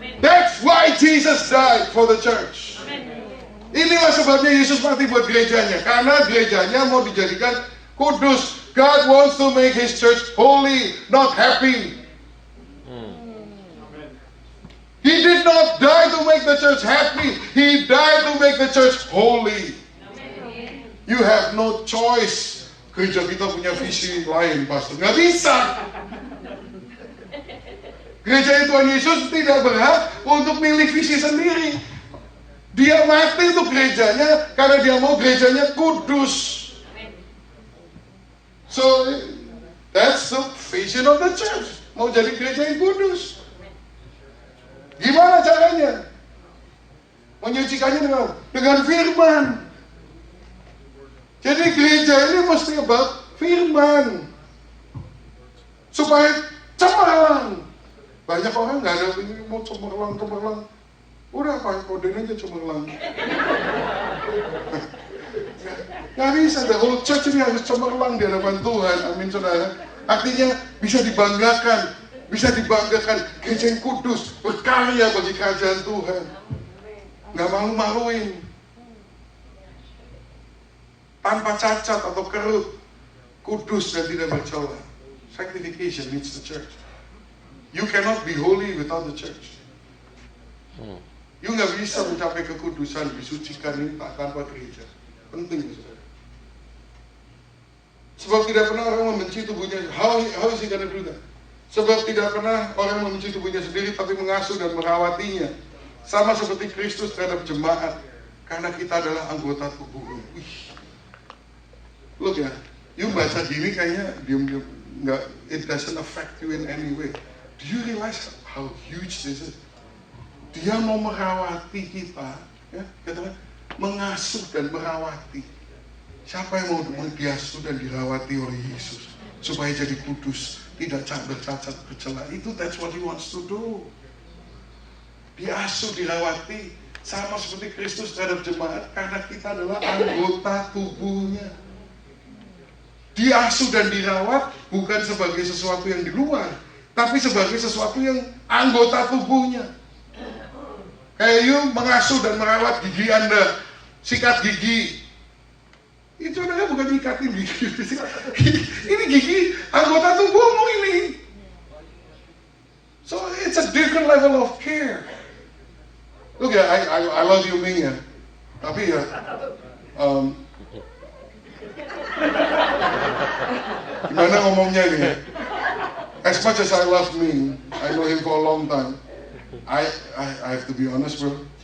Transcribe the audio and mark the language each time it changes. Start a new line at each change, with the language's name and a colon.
English: That's why Jesus died for the church.
Indonesian: Inilah sebabnya Yesus mati buat gerejanya. Karena gerejanya mau dijadikan kudus.
English: God wants to make His church holy, not happy. He did not die to make the church happy. He died to make the church holy. You have no choice.
Indonesian: Gereja kita punya visi lain, Pastor. Nggak bisa. Gereja Tuhan Yesus tidak berhak untuk milih visi sendiri. Dia mati untuk gerejanya karena dia mau gerejanya kudus.
English: So, that's the vision of the church.
Indonesian: Mau jadi gereja yang kudus. Gimana caranya? Menyucikannya dengan firman. Jadi gereja ini mesti about firman. Supaya cemerlang. Banyak orang nggak ada ini mau cemerlang. Udah pakai kodenya aja cemerlang. Nggak bisa,
English: the whole church
Indonesian: ini harus cemerlang di hadapan Tuhan. Amin, saudara. Artinya bisa dibanggakan gereja yang kudus, berkarya bagi kerajaan Tuhan. Nggak malu-maluin. Tanpa cacat atau kerut, kudus dan tidak bercela.
English: Sanctification needs the church. You cannot be holy without the church.
Indonesian: You nggak bisa mencapai kekudusan, disucikan ini tanpa gereja. Penting, saudara. Sebab tidak pernah orang membenci tubuhnya.
English: How is he gonna do that?
Indonesian: Sebab tidak pernah orang membenci tubuhnya sendiri, tapi mengasuh dan merawatinya. Sama seperti Kristus terhadap jemaat. Karena kita adalah anggota tubuhnya. Look ya, you baca gini kayaknya diam-diam.
English: It doesn't affect you in any way. Do you realize how huge this is?
Indonesian: Dia mau merawati kita, ya, katakan mengasuh dan merawati. Siapa yang mau diasuh dan dirawati oleh Yesus supaya jadi kudus, tidak bercacat bercela. Itu
English: that's what he wants to do.
Indonesian: Diasuh, dirawati sama seperti Kristus terhadap jemaat karena kita adalah anggota tubuhnya. Diasuh dan dirawat bukan sebagai sesuatu yang di luar, tapi sebagai sesuatu yang anggota tubuhnya. Kayak you mengasuh dan merawat gigi Anda, sikat gigi. Itu adalah bukan nyikatin gigi. Ini gigi anggota tubuhmu ini.
English: So it's a different level of care.
Indonesian: Look ya,
English: I love you Ming
Indonesian: ya. Tapi ya, gimana ngomongnya nih?
English: As much as I love Ming, I know him for a long time. I have to be honest, bro.